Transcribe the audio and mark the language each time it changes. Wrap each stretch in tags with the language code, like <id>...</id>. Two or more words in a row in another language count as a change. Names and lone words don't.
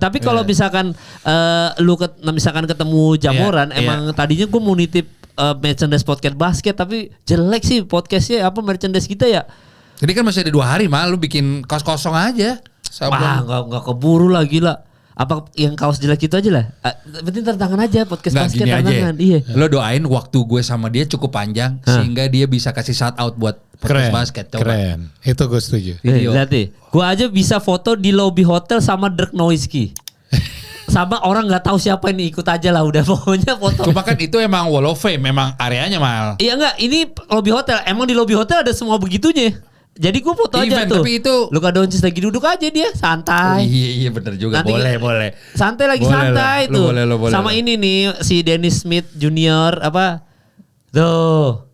<id>Tapi kalau misalkan misalkan ketemu Jamoran, emang tadinya gua mau nitip merchandise podcast basket tapi jelek sih podcastnya merchandise kita ya. Jadi kan masih ada 2 hari mal, lu bikin kaos kosong aja. Wah nggak keburu lah gila. Apa yang kaos jelek itu aja lah. Penting tantangan aja podcast basket tantangan. Iya. Lo doain waktu gue sama dia cukup panjang sehingga dia bisa kasih</id> <en>shout out</en> <id>buat podcast basket. Coba. Keren. Itu gue setuju. Berarti gue aja bisa foto di lobby hotel sama Dirk Nowitzki. Sama orang nggak tahu siapa ini, ikut aja lah udah pokoknya foto. Cuma kan itu emang</id> <en>wall of fame,</en> <id>memang areanya mal. Iya enggak, ini lobby hotel. Emang di lobby hotel ada semua begitunya. Jadi gue foto aja tuh. Tapi itu Luka Doncic lagi duduk aja dia santai. Iya bener juga. Nanti, boleh. Santai lagi boleh santai lah. tuh. Boleh sama lah. ini nih si Dennis Smith Junior tuh.</id>